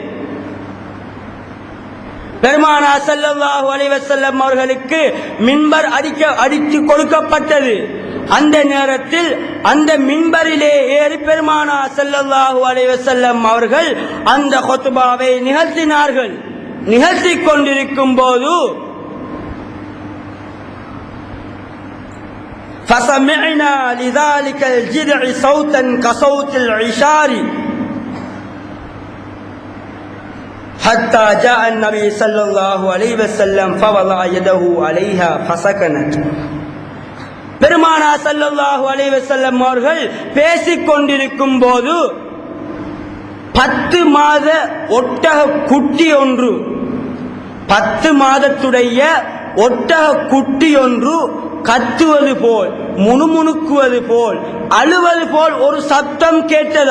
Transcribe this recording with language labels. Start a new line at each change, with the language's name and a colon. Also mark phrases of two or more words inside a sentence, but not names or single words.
Tamil: பெருமானார்
Arabic: صلى الله عليه وسلم
Tamil: அவர்களுக்கு மிம்பர் அடித்து கொடுக்கப்பட்டது. அந்த நேரத்தில் அந்த மிம்பரிலே ஏறி பெருமானார்
Arabic: صلى الله عليه وسلم
Tamil: அவர்கள் அந்த ஹுத்பாவை நிகழ்த்தினார்கள். நிகழ்த்திக் கொண்டிருக்கும் போது
Arabic: فسمعنا لذلك الجذع صوتا كصوت العشار حتى جاء النبي صلى الله عليه وسلم فوضع يده عليها فسكنت.
Tamil: பெருமானார்
Arabic: صلى الله عليه وسلم
Tamil: அவர்கள் பேசிக் கொண்டிருக்கும் போது 10 மாத ஒட்டக குட்டி ஒன்று, 10 மாதத்துடைய ஒட்டக குட்டி ஒன்று கத்துவது போல், முணுமுணுக்குவது போல், அழுவது போல் ஒரு சத்தம் கேட்டது.